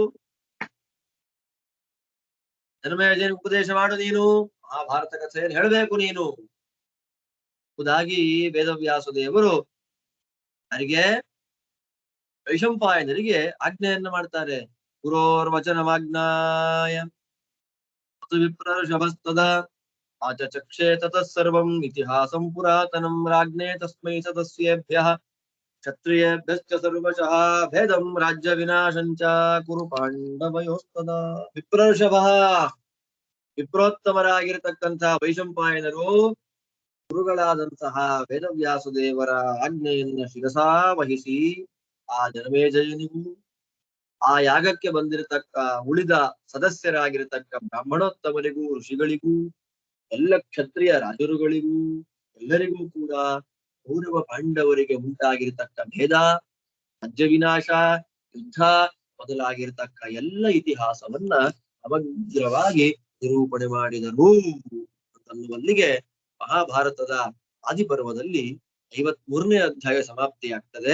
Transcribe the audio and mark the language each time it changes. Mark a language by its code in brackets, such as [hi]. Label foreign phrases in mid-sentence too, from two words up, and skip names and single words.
[kn] ಜನಮೇಜಯನಿಗೆ ಉಪದೇಶ ಮಾಡು ನೀನು, ಮಹಾಭಾರತ ಕಥೆಯನ್ನು ಹೇಳಬೇಕು ನೀನು ಎಂಬುದಾಗಿ ವೇದವ್ಯಾಸ ದೇವರು ಅವರಿಗೆ ವೈಶಂಪಾಯನರಿಗೆ ಆಜ್ಞೆಯನ್ನ ಮಾಡ್ತಾರೆ. [sa] ಗುರೋರ್ವಚನಮಾಜ್ಞಾಯ ವಿಪ್ರರ್ಷಭಸ್ತದ ಆಚಚಕ್ಷೇ ತತಃ ಸರ್ವಂ ಇತಿಹಾಸಂ ಪುರಾತನಂ ರಾಜ್ಞೇ ತಸ್ಮೈ ಸದಸ್ಯೇಭ್ಯಃ ಕ್ಷತ್ರಿಯೇಭ್ಯಶ್ಚ ಸರ್ವಶಃ ಭೇದಂ ರಾಜ್ಯ ವಿನಾಶಂಚ ಕುರು ಪಾಂಡವಯೋಸ್ತದಾ. [kn] ವಿಪ್ರರ್ಷಭಃ, ವಿಪ್ರೋತ್ತಮರಾಗಿರತಕ್ಕಂತಹ ವೈಶಂಪಾಯನರು ಗುರುಗಳಾದಂತಹ ವೇದವ್ಯಾಸ ದೇವರ ಆಜ್ಞೆಯನ್ನ ಶಿರಸಾ ವಹಿಸಿ ಆ ಜನಮೇಜಯನಿಗೂ ಆ ಯಾಗಕ್ಕೆ ಬಂದಿರತಕ್ಕ ಉಳಿದ ಸದಸ್ಯರಾಗಿರತಕ್ಕ ಬ್ರಾಹ್ಮಣೋತ್ತಮರಿಗೂ ಋಷಿಗಳಿಗೂ ಎಲ್ಲ ಕ್ಷತ್ರಿಯ ರಾಜರುಗಳಿಗೂ ಎಲ್ಲರಿಗೂ ಕೂಡ ಕೌರವ ಪಾಂಡವರಿಗೆ ಉಂಟಾಗಿರತಕ್ಕ ಭೇದ, ರಾಜ್ಯ ವಿನಾಶ, ಯುದ್ಧ ಮೊದಲಾಗಿರತಕ್ಕ ಎಲ್ಲ ಇತಿಹಾಸವನ್ನ ಸಮಗ್ರವಾಗಿ ನಿರೂಪಣೆ ಮಾಡಿದರು ಅನ್ನುವಲ್ಲಿಗೆ ಮಹಾಭಾರತದ ಆದಿಪರ್ವದಲ್ಲಿ 53ನೇ ಅಧ್ಯಾಯ ಸಮಾಪ್ತಿಯಾಗ್ತದೆ.